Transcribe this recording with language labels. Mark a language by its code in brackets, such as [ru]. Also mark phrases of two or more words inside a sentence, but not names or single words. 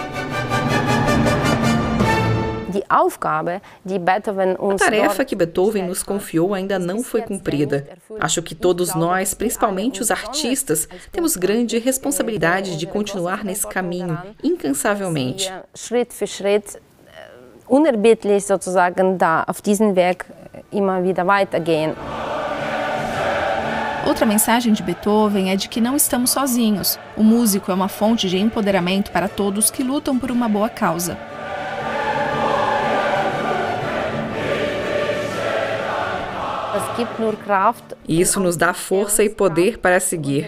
[pt] A tarefa que Beethoven nos confiou ainda não foi cumprida. Acho que todos nós, principalmente os artistas, temos grande responsabilidade de continuar nesse caminho, incansavelmente. [de] Unerbittlich sozusagen da auf diesen Weg immer wieder weitergehen. [pt] Outra mensagem de Beethoven é de que não estamos sozinhos. O músico é uma fonte de empoderamento para todos que lutam por uma boa causa. Isso nos dá força e poder para seguir.